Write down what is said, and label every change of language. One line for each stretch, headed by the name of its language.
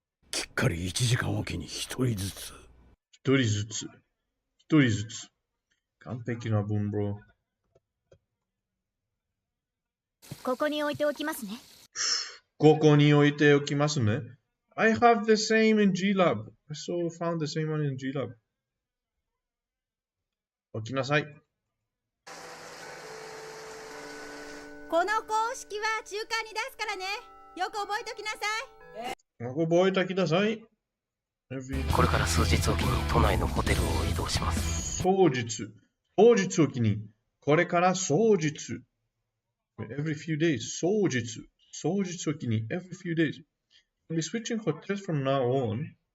Japanese: きっかり1時間おきに1人ずつ。 1人ずつ。完璧な文、bro。ここに置いておきますね。ここに置いておきますね。
English: I have the same in G-Lab. I found the same one in G-Lab.
Japanese: 置きなさい。この公式は中間に出すからね。よく覚えときなさい。覚えてください。これから数日おきに都内のホテルを移動します。当日おきに、これから当日。
English: Every few days.
Japanese: 当日おきに、
English: every few days. We'll be switching hotels from now on.